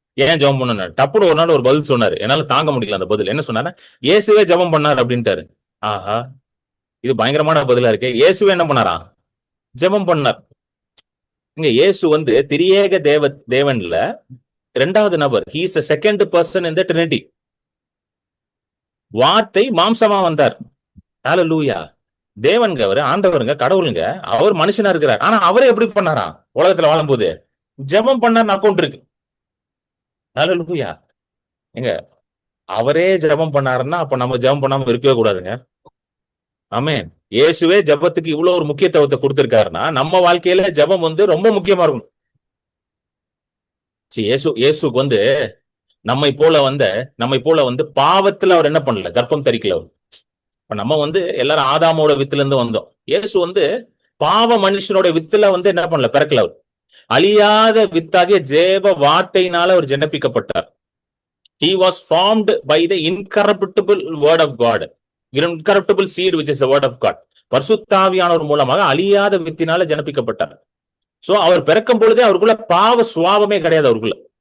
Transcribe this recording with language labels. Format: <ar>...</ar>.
<ta>ஏன் ஜெபம் பண்ணணும், டப்புனு ஒரு நாள் ஒரு பதில் சொன்னாரு, என்னால தாங்க முடியல அந்த பதில். என்ன சொன்னாரு, இயேசுவே ஜெபம் பண்ணார் அப்படின்ட்டாரு. ஆஹா, இது பயங்கரமான பதிலா இருக்கு. இயேசு என்ன பண்ணாரா? ஜெபம் பண்ணார். இங்க இயேசு வந்து திரியேக தேவன்ல இரண்டாவது நபர்.</ta> <en>He is a second person in the Trinity.</en> <ta>வார்த்தை மாம்சமா வந்தார். ஹalleluya. தேவன்க அவரு, ஆண்டவருங்க, கடவுளுங்க. அவர் மனுஷனா இருக்கிறார். ஆனா அவரே எப்படி பண்ணாரா? உலகத்துல வாழும்போது ஜெபம் பண்ணார். அக்கௌண்ட் இருக்கு. ஹalleluya. எங்க அவரே ஜெபம் பண்ணாருன்னா அப்ப நம்ம ஜெபம் பண்ணாம இருக்கவே கூடாதுங்க. ஆமென். இயேசுவே ஜெபத்துக்கு இவ்வளவு ஒரு முக்கியத்துவத்தை கொடுத்திருக்காருன்னா நம்ம வாழ்க்கையில ஜெபம் வந்து ரொம்ப முக்கியமா இருக்கும். இயேசுக்கு வந்து நம்மை போல வந்து பாவத்துல அவர் என்ன பண்ணல? கர்ப்பம் தரிக்கல அவர். இப்ப நம்ம வந்து எல்லாரும் ஆதாமோட வித்துல இருந்து வந்தோம். இயேசு வந்து பாவ மனுஷனோட வித்துல வந்து என்ன பண்ணல? பிறக்கல அவர். அழியாத வித்தாகிய ஜெப வார்த்தையினால அவர் ஜெனப்பிக்கப்பட்டார்.</ta> <en>He was formed by the incorruptible word of God. Incorruptible seed which is the word of God.</en> <ta>பரிசுத்தாவியானவர் மூலமாக அழியாத வித்தினால ஜெனப்பிக்கப்பட்டார். சோ அவர் பிறக்கும் பொழுதே அவருக்குள்ள பாவ சுவாபமே கிடையாது அவருக்குள்ள.</ta>